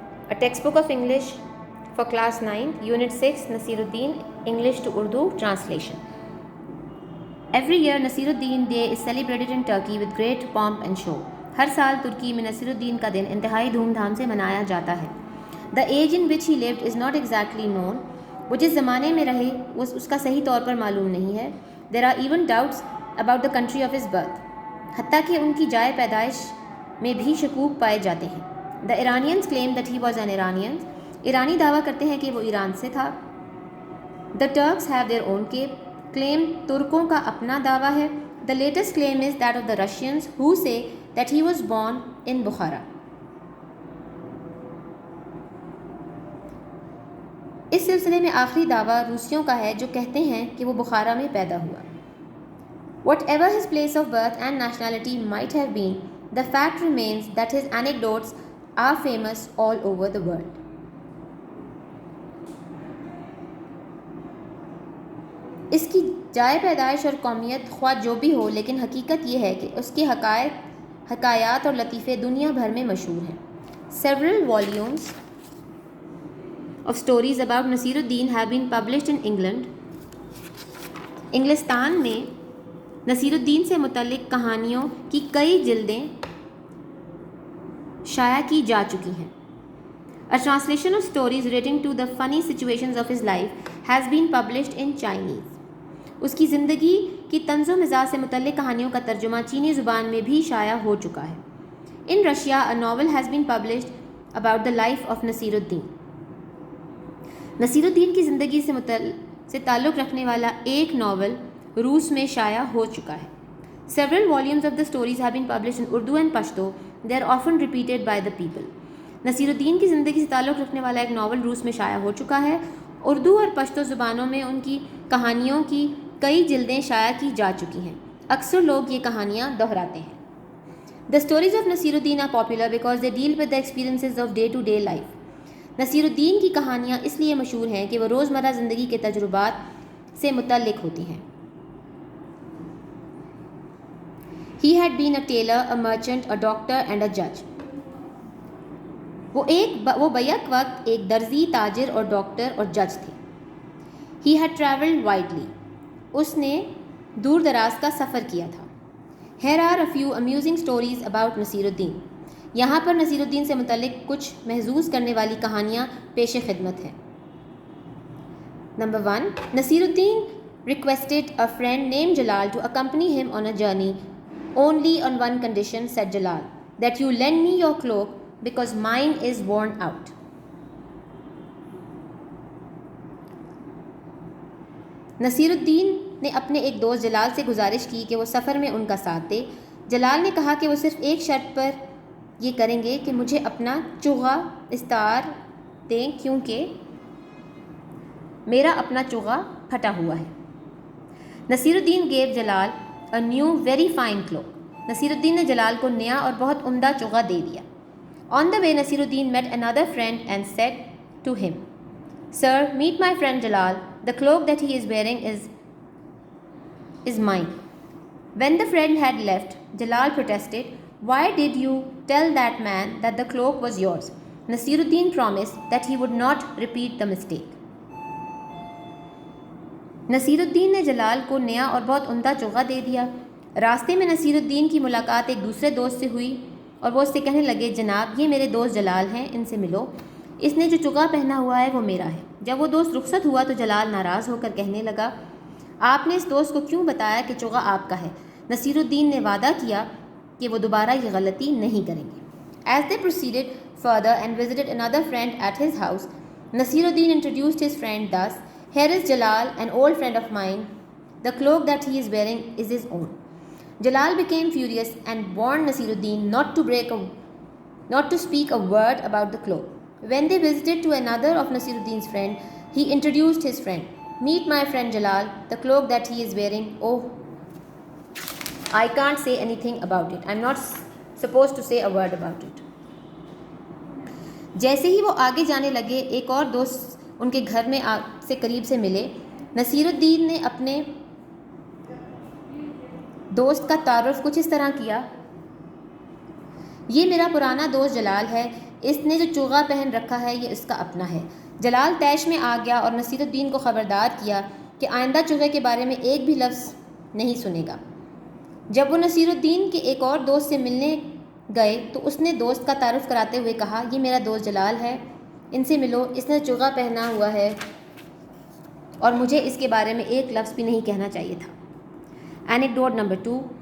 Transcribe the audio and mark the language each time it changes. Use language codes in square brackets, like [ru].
[en] A textbook of English for class 9, Unit 6, Nasiruddin, English to Urdu translation. Every year Nasiruddin Day is celebrated in Turkey with great pomp and show. [ur] ہر سال ترکی میں نصیرالدین کا دن انتہائی دھوم دھام سے منایا جاتا ہے. [en] The age in which he lived is not exactly known. [ur] وہ جس زمانے میں رہے اس کا صحیح طور پر معلوم نہیں ہے. [en] There are even doubts about the country of his birth. [ur] حتیٰ کہ ان کی جائے پیدائش میں بھی شکوک پائے جاتے ہیں. [en] The Iranians claim that he was an Iranian. [ur] ایرانی دعویٰ کرتے ہیں کہ وہ ایران سے تھا. [en] The Turks have their own claim. [ur] ترکوں کا اپنا دعویٰ ہے. [en] The latest claim is that of the Russians who say that he was born in Bukhara. [ur] اس سلسلے میں آخری دعویٰ روسیوں کا ہے جو کہتے ہیں کہ وہ بخارا میں پیدا ہوا. [en] Whatever his place of birth and nationality might have been, the fact remains that his anecdotes are famous all over the world. [ur] اس کی جائے پیدائش اور قومیت خواہ جو بھی ہو، لیکن حقیقت یہ ہے کہ اس کے حکایات اور لطیفے دنیا بھر میں مشہور ہیں. [en] Several volumes of stories about Nasiruddin have been published in England. [ur] انگلستان میں نصیرالدین سے متعلق کہانیوں کی کئی جلدیں شائع کی جا چکی ہیں. [en] A translation of stories relating to the funny situations of his life has been published in Chinese. [ur] اس کی زندگی کی طنز و مزاح سے متعلق کہانیوں کا ترجمہ چینی زبان میں بھی شائع ہو چکا ہے. [en] In Russia, a novel has been published about the life of Nasiruddin. [ur] Naseeruddin کی زندگی سے تعلق رکھنے والا ایک ناول روس میں شائع ہو چکا ہے. [en] Several volumes of the stories have been published in Urdu and Pashto. They are often repeated by the people. [ur] Naseeruddin کی زندگی سے تعلق رکھنے والا ایک ناول روس میں شائع ہو چکا ہے. اردو اور پشتو زبانوں میں ان کی کہانیوں کی کئی جلدیں شائع کی جا چکی ہیں. اکثر لوگ یہ کہانیاں دہراتے ہیں. [en] The stories of Nasiruddin are popular because they deal with the experiences of day-to-day life. [ur] Naseeruddin کی کہانیاں اس لیے مشہور ہیں کہ وہ روزمرہ زندگی کے تجربات سے متعلق ہوتی ہیں. [en] He had been a tailor, a merchant, a doctor and a judge. [ur] وہ بیک وقت ایک درزی، تاجر اور ڈاکٹر اور جج تھے. [en] He had traveled widely. [ur] اس نے دور دراز کا سفر کیا تھا. [en] Here are a few amusing stories about Nasiruddin. [ur] یہاں پر نصیرالدین سے متعلق کچھ محظوظ کرنے والی کہانیاں پیش خدمت ہیں. [en] Number 1. Nasiruddin requested a friend named Jalal to accompany him on a journey. Only on one condition, said Jalal, that you lend me your cloak because mine is worn out. [ur] Naseeruddin نے اپنے ایک دوست جلال سے گزارش کی کہ وہ سفر میں ان کا ساتھ دے. جلال نے کہا کہ وہ صرف ایک شرط پر یہ کریں گے کہ مجھے اپنا چوغا استعار دیں کیونکہ میرا اپنا چوغا پھٹا ہوا ہے. [en] Nasiruddin gave Jalal a new very fine cloak. [ur] Naseeruddin نے جلال کو نیا اور بہت عمدہ چوغا دے دیا. [en] On the way, Nasiruddin met another friend and said to him, Sir, meet my friend Jalal. The cloak that he is wearing is mine. When the friend had left, Jalal protested, Why did you tell that man that the cloak was yours? Nasiruddin promised that he would not repeat the mistake. [ur] Naseeruddin نے جلال کو نیا اور بہت عمدہ چوغا دے دیا. راستے میں نصیرالدین کی ملاقات ایک دوسرے دوست سے ہوئی اور وہ اس سے کہنے لگے، جناب یہ میرے دوست جلال ہیں، ان سے ملو. اس نے جو چوغا پہنا ہوا ہے وہ میرا ہے. جب وہ دوست رخصت ہوا تو جلال ناراض ہو کر کہنے لگا، آپ نے اس دوست کو کیوں بتایا کہ چوغا آپ کا ہے؟ نصیرالدین نے وعدہ کیا کہ وہ دوبارہ یہ غلطی نہیں کریں گے. [en] As they proceeded further and visited another friend at his house, Nasiruddin introduced his friend thus, Here is Jalal, an old friend of mine. The cloak that he is wearing is his own. Jalal became furious and warned Nasiruddin not to speak a word about the cloak. When they visited to another of Nasiruddin's friend, he introduced his friend. Meet my friend Jalal, the cloak that he is wearing. Oh, I can't say anything about it. I'm not supposed to say a word about it. [ur] جیسے ہی وہ آگے جانے لگے، ایک اور دوست ان کے گھر میں سے قریب سے ملے. نصیرالدین نے اپنے دوست کا تعارف کچھ اس طرح کیا یہ میرا پرانا دوست جلال ہے، اس نے جو چوغا پہن رکھا ہے یہ اس کا اپنا ہے۔ جلال طیش میں آ گیا اور نصیر الدین کو خبردار کیا کہ آئندہ چوغے کے بارے میں ایک بھی لفظ نہیں سنے گا۔ جب وہ نصیر الدین کے ایک اور دوست سے ملنے گئے تو اس نے دوست کا تعارف کراتے ہوئے کہا، یہ میرا دوست جلال ہے، ان سے ملو، اس نے چوغا پہنا ہوا ہے اور مجھے اس کے بارے میں ایک لفظ بھی نہیں کہنا چاہیے تھا۔ [en] Anecdote number 2.